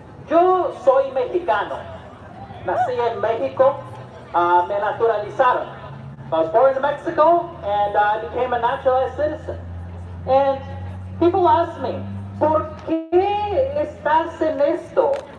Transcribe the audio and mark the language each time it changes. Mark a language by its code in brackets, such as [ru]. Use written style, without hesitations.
[es] Yo soy mexicano. Nací en México, me naturalizaron. [en] I was born in Mexico and I became a naturalized citizen. And people ask me, [es] ¿por qué estás en esto?